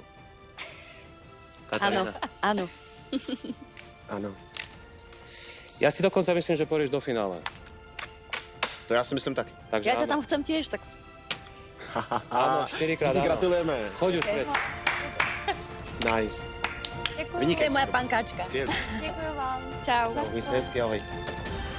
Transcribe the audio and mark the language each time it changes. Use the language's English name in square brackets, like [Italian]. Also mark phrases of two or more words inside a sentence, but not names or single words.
[Slovak] Áno, Katarína? áno. [Czech] Ano. [Slovak] Ja si dokonca myslím, že pôjdeš do finále. [Czech] To já si myslím taky. Takže [Slovak] Ja ťa áno. tam chcem tiež, tak Áno, 4-krát áno. Gratulujeme. Choď už späť. [English] Nice. [Czech] Děkuju. to je Vynikající. [Slovak] moja pankáčka. [Czech] Skvělý. Děkuju vám. Čau. Měj se hezky, ahoj.